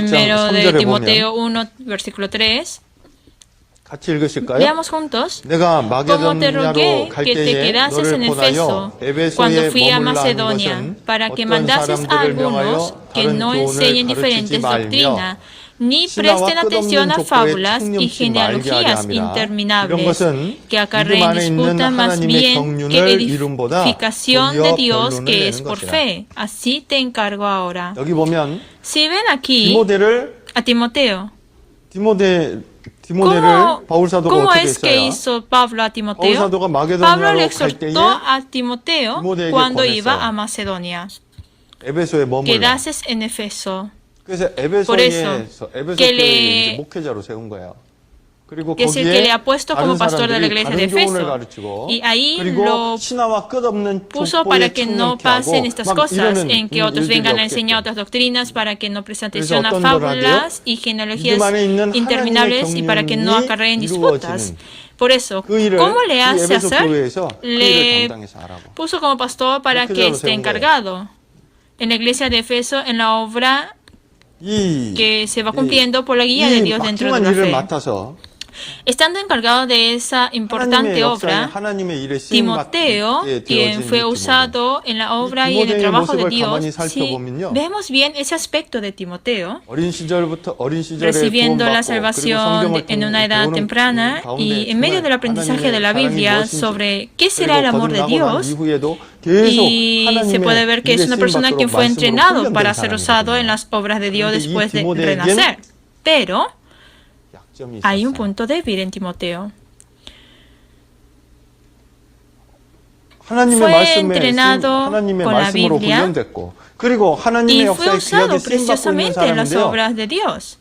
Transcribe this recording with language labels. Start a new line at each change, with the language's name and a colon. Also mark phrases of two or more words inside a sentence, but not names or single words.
Spanish: primero de
Korean: 3절에
Spanish: Timoteo
Korean: 보면
Spanish: 1, versículo 3,
Korean: 같이 읽으실까요?
Spanish: veamos juntos.
Korean: 내가
Spanish: Como te
Korean: 마게도냐로
Spanish: rogué
Korean: 갈
Spanish: que te
Korean: 때에
Spanish: quedases
Korean: 너를
Spanish: en
Korean: 보내어
Spanish: Efeso cuando
Korean: 에베소에
Spanish: fui a
Korean: 머물라 하는
Spanish: Macedonia,
Korean: 것은
Spanish: para que
Korean: 어떤
Spanish: mandases a
Korean: 사람들을 명하여
Spanish: algunos que
Korean: 다른
Spanish: no
Korean: 교훈을
Spanish: enseñen
Korean: 가르치지
Spanish: diferentes
Korean: 말며
Spanish: doctrinas, ni
Korean: 신화와
Spanish: presten atención
Korean: 끝없는
Spanish: a
Korean: 족보에
Spanish: fábulas y
Korean: 청렴치 말게 하려
Spanish: genealogías
Korean: 함이라. 이런
Spanish: interminables
Korean: 것은
Spanish: que
Korean: 믿음
Spanish: acarreen
Korean: 안에 있는
Spanish: disputa más
Korean: 하나님의
Spanish: bien
Korean: 경륜을
Spanish: que
Korean: 이룸보다
Spanish: edificación
Korean: 도리어
Spanish: de Dios
Korean: 변론을
Spanish: que es
Korean: 내는
Spanish: por
Korean: 것이라.
Spanish: fe. Así te encargo ahora.
Korean: 여기 보면
Spanish: Si ven aquí
Korean: 디모데를
Spanish: a Timoteo,
Korean: 디모데를 바울 사도가
Spanish: ¿cómo
Korean: 어떻게
Spanish: es que
Korean: 했어요?
Spanish: hizo Pablo a
Korean: 바울
Spanish: Timoteo?
Korean: 사도가
Spanish: Pablo le
Korean: 마게도냐로 갈 때에
Spanish: exhortó a Timoteo
Korean: 디모데에게
Spanish: cuando
Korean: 권했어요.
Spanish: iba a Macedonia.
Korean: 에베소에 머물라.
Spanish: Quedases en Efeso.
Korean: 그래서
Spanish: Por eso,
Korean: 에베소
Spanish: que
Korean: 교회에
Spanish: le-
Korean: 이제 목회자로 세운 거예요. 그리고
Spanish: Que es el que
Korean: 거기에
Spanish: le ha puesto como
Korean: 다른
Spanish: pastor de la
Korean: 사람들이
Spanish: iglesia de
Korean: 다른 교훈을
Spanish: Efeso.
Korean: 가르치고
Spanish: Y ahí
Korean: 그리고
Spanish: lo
Korean: 신화와 끝없는
Spanish: puso
Korean: 족보에
Spanish: para que no
Korean: 청렴케
Spanish: pasen
Korean: 하고
Spanish: estas
Korean: 막
Spanish: cosas,
Korean: 이러는
Spanish: en que otros
Korean: 일들이
Spanish: vengan a
Korean: 없게끔.
Spanish: enseñar otras doctrinas, para que no presten
Korean: 그래서
Spanish: atención a
Korean: 어떤
Spanish: fábulas y
Korean: 믿음
Spanish: genealogías
Korean: 안에 있는
Spanish: interminables y para que no
Korean: 하나님의
Spanish: acarreen
Korean: 경륜이
Spanish: disputas.
Korean: 이루어지는
Spanish: Por eso,
Korean: 그 일을
Spanish: ¿cómo le
Korean: 이
Spanish: hace
Korean: 에베소
Spanish: hacer?
Korean: 교회에서 그 일을
Spanish: Le
Korean: 담당해서 하라고.
Spanish: puso como pastor para
Korean: 그렇게
Spanish: que
Korean: 세운
Spanish: esté
Korean: 거예요.
Spanish: encargado en la iglesia de Efeso, en la obra
Korean: 이,
Spanish: que se va cumpliendo por la guía de
Korean: 이
Spanish: Dios dentro de
Korean: 막중한
Spanish: la
Korean: 일을
Spanish: fe.
Korean: 맡아서
Spanish: Estando encargado de esa
Korean: 하나님의
Spanish: importante
Korean: 역사에
Spanish: obra,
Korean: 하나님의 일에 쓰임
Spanish: Timoteo,
Korean: 받게
Spanish: quien
Korean: 되어진
Spanish: fue
Korean: 이
Spanish: usado en la obra y en el
Korean: 디모데의
Spanish: trabajo de
Korean: 모습을
Spanish: Dios,
Korean: 가만히
Spanish: si
Korean: 살펴보면요.
Spanish: vemos bien ese aspecto de Timoteo,
Korean: 어린 시절에
Spanish: recibiendo la
Korean: 구원받고
Spanish: salvación
Korean: 그리고
Spanish: en una edad
Korean: 성경을
Spanish: temprana
Korean: 가운데
Spanish: y en medio del aprendizaje de la
Korean: 하나님의
Spanish: Biblia
Korean: 사랑이 무엇인지,
Spanish: sobre qué será el
Korean: 그리고
Spanish: amor de
Korean: 거듭나고 난
Spanish: Dios,
Korean: 이후에도 계속
Spanish: y se puede ver que es una persona que fue entrenado para ser usado en las obras de Dios después de renacer. Pero hay un punto débil en Timoteo. Fue entrenado con la Biblia y fue usado preciosamente en las obras de Dios.